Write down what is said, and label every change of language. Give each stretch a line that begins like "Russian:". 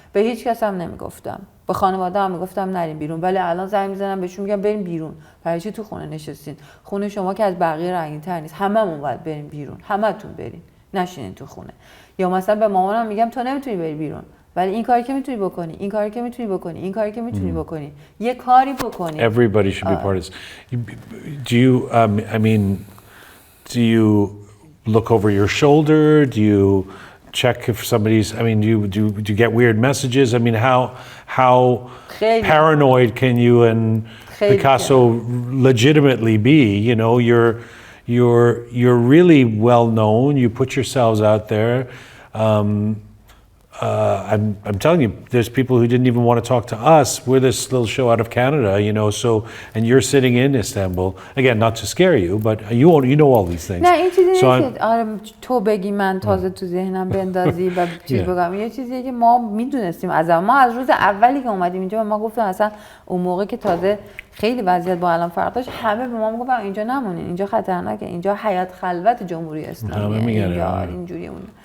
Persian: به هیچ کس هم نمیگفتم. به خانواده هم میگفتم نریم بیرون، ولی الان زنگ میزنم بهشون میگم بریم بیرون. برای چی تو خونه نشستین؟ خونه شما که از بقیه رنگین‌تر نیست. هممون باید بریم بیرون. همتون برین. نشینین تو خونه. یا مثلا به مامانم میگم تو نمیتونی بری بیرون. ولی این کاری که میتونی بکنی، این کاری که میتونی بکنی، این کاری که میتونی بکنی. یه کاری بکنی.
English: Everybody should be part of this. Do you I mean do you look over your shoulder? Do you check if somebody's I mean do you get weird messages? I mean how paranoid can you and Picasso legitimately be? You know, you're really well known. You put yourselves out there. I'm telling you, there's people who didn't even want to talk to us. We're this little show out of Canada, you know. So, and you're sitting in Istanbul again, not to scare you, but you know all these things.
Persian: نه این چیزی نیست که آره تو بگی من تازه تو ذهنم بندازی و چیز بگم. یه چیزیه که ما میدونستیم ما از روز اولی که اومدیم اینجا ما گفتم اصلا اون موقع که تازه خیلی وضعیت با الان فرق داشت همه به ما میگفتن اینجا نمونین، اینجا خطرناکه، اینجا حیات خلوت جمهوری اسلامیه، اینجا اینجوری اون.